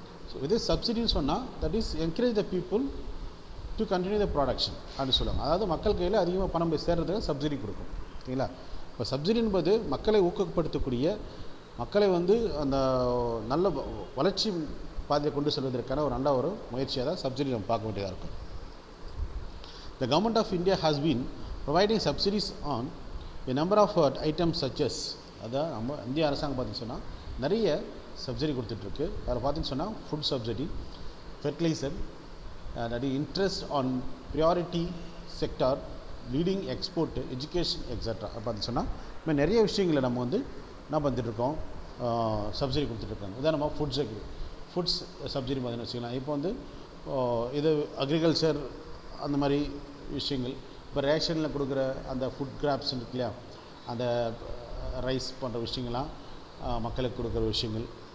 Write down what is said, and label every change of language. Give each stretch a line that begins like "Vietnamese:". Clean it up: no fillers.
Tamil: So இது சப்சிடின்னு சொன்னால்
English: that is encourage the people to continue the production
Tamil: அப்படின்னு சொல்லுவாங்க. அதாவது மக்கள் கையில் அதிகமாக பணம் போய் சேர்றதுக்கு சப்சிடி கொடுக்கும். ஓகேங்களா? இப்போ சப்சிடி என்பது மக்களை ஊக்கப்படுத்தக்கூடிய, மக்களை வந்து அந்த நல்ல வளர்ச்சி பாதையை கொண்டு செல்வதற்கான ஒரு நல்ல ஒரு முயற்சியாக தான் சப்சிடி நம்ம பார்க்க வேண்டியதாக இருக்கும்.
English: The government of India has been providing subsidies on a number of items such as,
Tamil: அதான் நம்ம இந்திய அரசாங்கம் பார்த்திங்கன்னு சொன்னால் நிறைய சப்சிடி கொடுத்துட்ருக்கு. அதில் பார்த்திங்கன்னு சொன்னால் ஃபுட் சப்சிடி, ஃபெர்டிலைசர், நிறைய interest on priority sector, leading export, education extra. பார்த்திங்கன்னு சொன்னால் இப்போ நிறைய விஷயங்களை நம்ம வந்து என்ன பண்ணிட்டுருக்கோம், சப்சிடி கொடுத்துட்ருக்காங்க. இதான் நம்ம ஃபுட்ஸ் சப்சிடி பார்த்திங்கன்னு வச்சுக்கலாம். இப்போ வந்து இது அக்ரிகல்ச்சர் அந்த மாதிரி விஷயங்கள், இப்போ ரேஷனில் கொடுக்குற அந்த ஃபுட் கிராப்ஸ் இருக்கு இல்லையா, அந்த ரைஸ் போன்ற விஷயங்கள்லாம் மக்களுக்கு கொடுக்குற விஷயங்கள்.